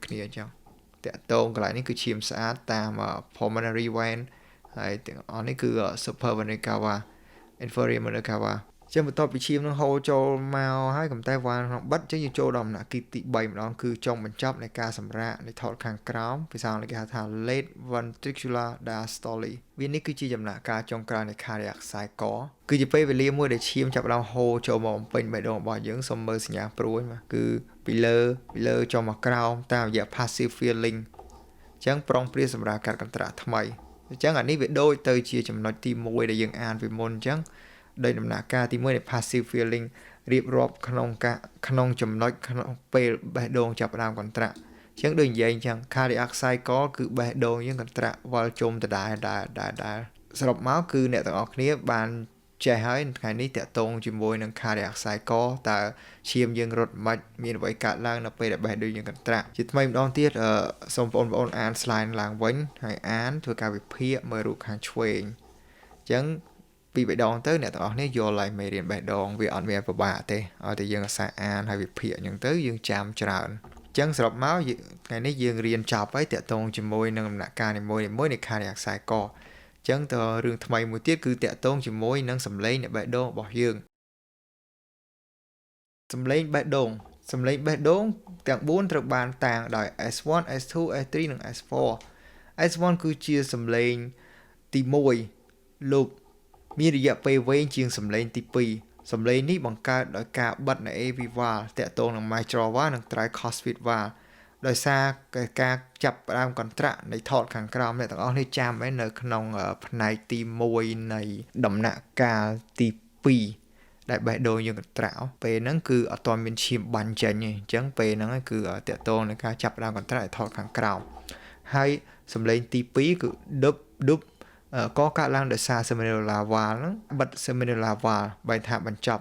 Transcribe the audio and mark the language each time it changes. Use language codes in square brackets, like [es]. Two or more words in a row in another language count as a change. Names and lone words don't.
[km] គ្នាអញ្ចឹងតាក់ទងកន្លែងនេះគឺឈាមស្អាតតាម [en] pulmonary vein [km] ហើយទាំងអស់នេះគឺ [en] supra vena cava inferior vena cava [km] ចឹងបន្ទាប់ពីឈាមនឹងហូរចូលមកហើយកំតែវ៉ាល់ក្នុងបិទចឹងយើងចូលដល់ដំណាក់កាលទី3ម្ដងគឺចុងបញ្ចប់នៃការសម្រាកនៃថតខាងក្រោមភាសាអង់គ្លេសគេហៅថា [en] late ventricular diastole [km] វានេះគឺជាដំណាក់កាលចុងក្រោយ នៃ [en] cardiac cycle [km] គឺជាពេលវេលាមួយដែលឈាមចាប់ផ្ដើមហូរចូលមកបំពេញបេះដូងរបស់យើងសូមមើលសញ្ញាព្រួយមកគឺពីលើចុះមកក្រោមតាមរយៈ [en] passive filling [km] ចឹងប្រុងព្រាសម្រាប់កាត់កន្ត្រាក់ថ្មីអញ្ចឹងអានេះវាដូចទៅជាចំណុចទី1ដែលយើងអានពី មុនអញ្ចឹងដោយដំណាក់កាលទី1នៃ [en] passive filling [km] រៀបរាប់ក្នុងចំណុចក្នុងពេលបេះដូងចាប់ផ្ដើមកន្ត្រាក់អញ្ចឹងដូចនិយាយអញ្ចឹង [en] cardiac cycle [km] គឺបេះដូងយើងកន្ត្រាក់វល់ជុំដដែលសរុបមកគឺ អ្នកទាំងអស់គ្នាបានចេះហើយថ្ងៃនេះតាក់ទងជាមួយនឹង [en] cardiac cycle [km] តើឈាមយើងរត់មិនមានអ្វីកើតឡើងនៅពេលដែលបេះដូងយើងកន្ត្រាក់ជាថ្មី ម្ដងទៀតសូមបងប្អូនអាន slide ឡើងវិញហើយអានធ្វើការវិភាគមើលរូបខាងឆ្វេងអញ្ចឹងពីបេះដូងទៅអ្នកទាំងអស់គ្នាយល់ហើយមេរៀនបេះដូងវាអត់មានពិបាកទេឲ្យតែយើងអាសាអានហើយវិភាគអញ្ចឹងទៅយើងចាំច្រើនអញ្ចឹងសរុបមកថ្ងៃនេះយើងរៀនចប់ហើយតាក់ទងជាមួយនឹងដំណាក់កាលនីមួយនៃ [en] cardiac cycle [km] ចឹងតើរឿងថ្មីមួយទៀតគឺតាក់ទងជាមួយនឹងសម្លេងនៃបេះដូងរបស់យើង សម្លេងបេះដូងទាំង4ត្រូវបានតាំងដោយ S1 S2 S3 និង S4 S1 គឺជាសម្លេងទី1 loop មានរយៈពេលវែងជាងសម្លេងទី2សម្លេងនេះបង្កើតដោយការបិទនៃ [en] AV valve [km] តាក់ទងនឹង [en] mitral valve [km] និង [en] tricuspid valve [km] ដោយសារការចាប់ផ្ដើមកន្ត្រាក់នៃថតខាងក្រោមអ្នកទាំងអស់នេះចាំឯនៅក្នុងផ្នែកទី1នៃដំណាក់កាល ទី2ដែលបេះដូងយើងកន្ត្រាក់ពេលហ្នឹងគឺអត់ទាន់មានឈាមបាញ់ចេញទេអញ្ចឹងពេលហ្នឹងគឺតាក់ទងនឹងការចាប់ផ្ដើមកន្ត្រាក់ថតខាងក្រោមហើយសំឡេងទី2គឺដុបក៏កើតឡើងដោយសារ [en] seminular valve [km] ហ្នឹងបិទ [en] seminular valve [km] បែរថាបញ្ចប់